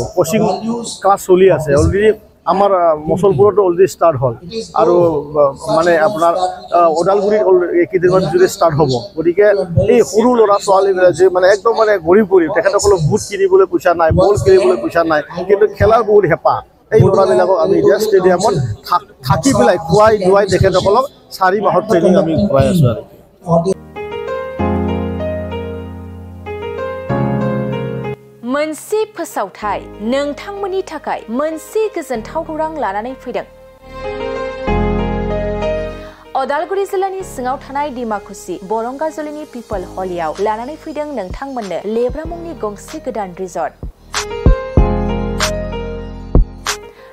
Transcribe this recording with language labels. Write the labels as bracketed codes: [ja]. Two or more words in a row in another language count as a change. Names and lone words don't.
[as] কোচিং ক্লাছ চলি আছে অলৰেডি, আমাৰ মচলপুৰতো অলৰেডি ষ্টাৰ্ট হ'ল, আৰু মানে আপোনাৰ ওদালগুৰিত কেইদিনমান যদি ষ্টাৰ্ট হ'ব। গতিকে এই সৰু ল'ৰা ছোৱালীবিলাক যে মানে একদম মানে গৰীব তেখেতসকলক বুট কিনিবলৈ পইচা নাই, বল কিনিবলৈ পইচা নাই, কিন্তু খেলাৰ বহুত হেঁপাহ। এই ল'ৰাবিলাকক আমি এতিয়া ষ্টেডিয়ামত থাকি পেলাই খুৱাই ধুৱাই তেখেতসকলক 4 মাহৰ ট্ৰেইনিং আমি খুৱাই আছোঁ। আৰু [brx] मोनसे फोसावथाय नोंथांमोननि थाखाय मोनसे गोजोनथाव खौरां लानानै फैदों। अदालगुरि जिल्लानि सिङाव थानाय डिमाकुसि बरंगाजुलिनि पिपल हलियाव लानानै फैदों नोंथांमोननो लेब्रा मुंनि गंसे गोदान रिजर्ट।